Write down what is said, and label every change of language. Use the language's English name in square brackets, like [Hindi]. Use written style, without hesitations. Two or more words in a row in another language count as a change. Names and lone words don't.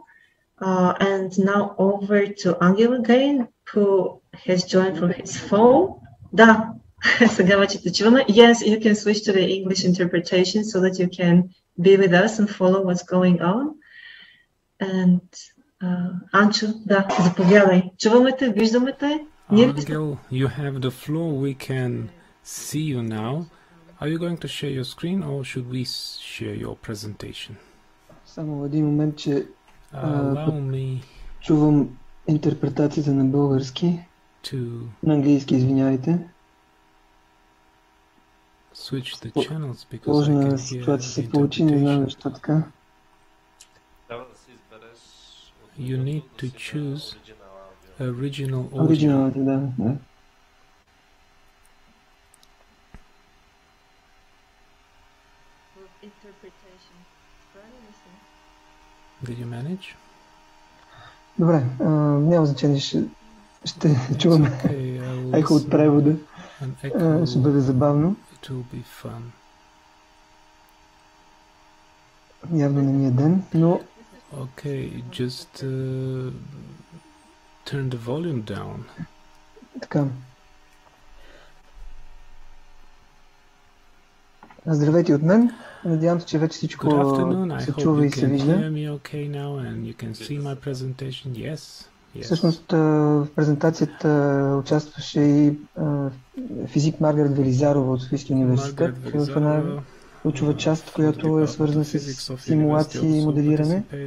[English] And now over to Angel again, who has joined from his phone. [Bulgarian] Да. [English] Yes, you can switch to the English interpretation so that you can be with us and follow what's going on. [Bulgarian] And Анчо, да, заповядай. Чуваме те, виждаме те. [English] Angel, you have the floor. We can see you now. Are you going to share your screen or should we share your presentation? [Bulgarian] Само в един момент, че [English] Allow me [Bulgarian] чувам интерпретацията на български, на английски, извинявайте. [English] Switch the channels because [Bulgarian] сложна ситуация се получи, не знам защо така. [English] You need to choose original audio. [Bulgarian] Оригиналната, да. [English] Did you manage? [Bulgarian] Добре, няма значение, ще чуваме ехо от превода. Ще бъде забавно. [English] It will be fun. [Bulgarian] Явно не ми е ден, но... [English] Okay, just turn the volume down. [Bulgarian] Така. Здравейте от мен. Надявам се, че вече всичко се чува и се вижда. Всъщност в презентацията участваше и физик Маргарет Велизарова от Софийския университет в една ключова част, която е свързана с симулации и моделиране.